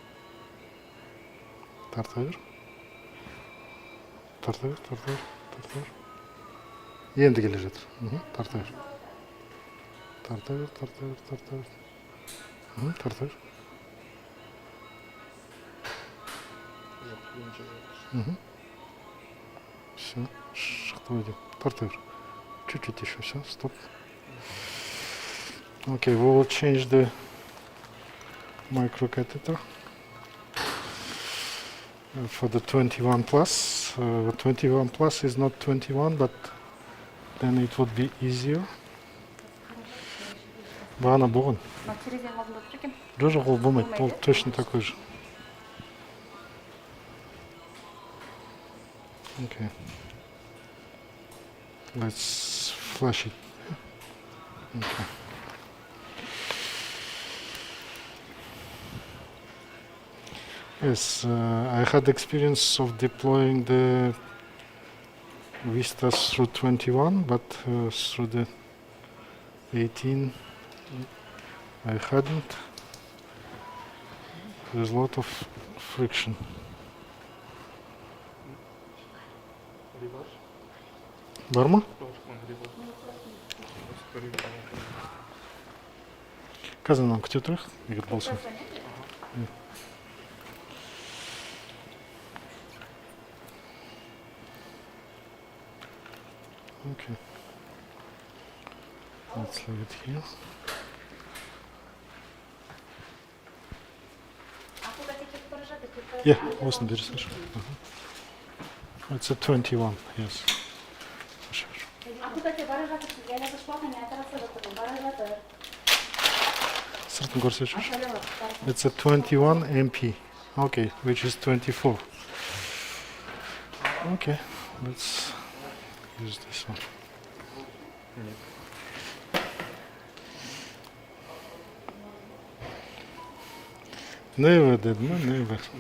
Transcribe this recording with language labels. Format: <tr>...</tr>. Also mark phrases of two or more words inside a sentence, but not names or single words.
<kk>Тартыр. Енді келе жатыр. Тартыр. Тартыр. Все, шықты өйдем. Тартыр.</kk> <ru>Чуть-чуть еще, все, стоп.</ru> <en>Okay, we will change the microcatheter for the 21 plus. 21 plus is not 21, but then it would be easier.</en> <kk>Бағана болған. Жоқ, ол болмайды, ол</kk> <ru>точно такой же.</ru> <en>Okay. Let's flash it. Okay. Yes, I had experience of deploying the Vistas through 21, but through the 18 I hadn't. There's a lot of friction.</en> <kk>Бар ма? Қазір мынаны күте тұрайық, егер болса.</kk> <en>Okay. Let's leave it here. Yeah,</en> <kk>осыны бері салшы.</kk> <en>It's a 21, yes.</en> <kk>Сыртын көрсетші.</kk> <en>It's a 21 MP. Okay, which is 24. Okay, let's use this one. Never did, no, never.</en>